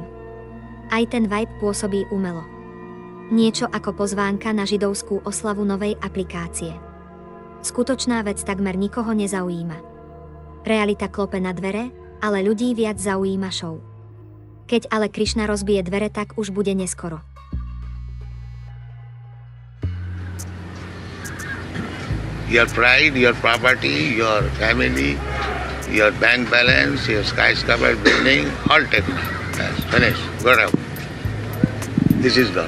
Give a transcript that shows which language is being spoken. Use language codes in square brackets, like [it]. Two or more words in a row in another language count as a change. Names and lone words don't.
[sk] Aj ten vibe pôsobí umelo. Niečo ako pozvánka na židovskú oslavu novej aplikácie. Skutočná vec takmer nikoho nezaujíma. Realita klope na dvere, ale ľudí viac zaujíma show. Keď ale Krišna rozbije dvere, tak už bude neskoro. [en] Your pride, your property, your family, your bank balance, your skyscraper building, all taken. Yes, finished. Got out. This is God.